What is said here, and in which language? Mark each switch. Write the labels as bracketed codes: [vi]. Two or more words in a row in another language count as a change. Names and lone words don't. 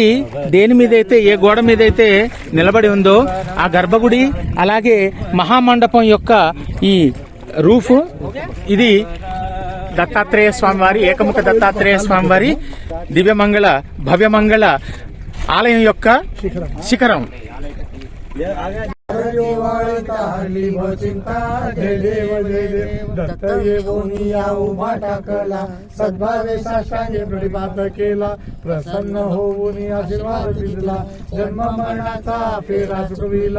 [te] దేని మీదైతే, ఏ గోడ మీదైతే నిలబడి ఉందో ఆ గర్భగుడి, అలాగే మహామండపం యొక్క ఈ రూఫ్. ఇది దత్తాత్రేయ స్వామివారి, ఏకముఖ దత్తాత్రేయ స్వామివారి దివ్యమంగళ భవ్యమంగళ ఆలయం యొక్క శిఖరం. [mr] हरली चिंता जय देव दत्त येऊनिया उभा टाकला, सद्भावे साष्टांगे प्रणिपात केला, प्रसन्न होऊन आशीर्वाद दिला, जन्म मरणाचा फेरा चुकविला.